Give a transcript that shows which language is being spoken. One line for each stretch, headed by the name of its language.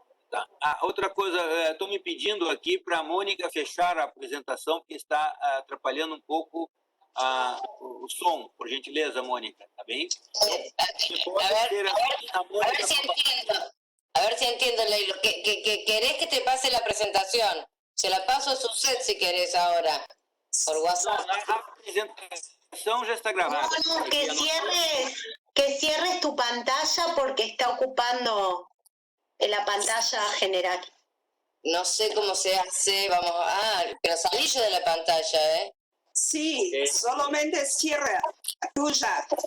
Portuguese: Tá. Outra coisa, estou me pedindo aqui para a Mônica fechar a apresentação, porque está atrapalhando um pouco o som. Por gentileza, Mônica, tá bem?
Spanish: A ver si entiendo, Leilo. ¿Querés que te pase la presentación? Se la paso a Suzette si querés ahora. Por WhatsApp.
Portuguese: A presentação já está gravada.
Spanish: No, que cierres tu pantalla porque está ocupando la pantalla general. No sé cómo se hace, vamos pero salí yo de la pantalla, ¿eh? Sí, solamente cierra tuya.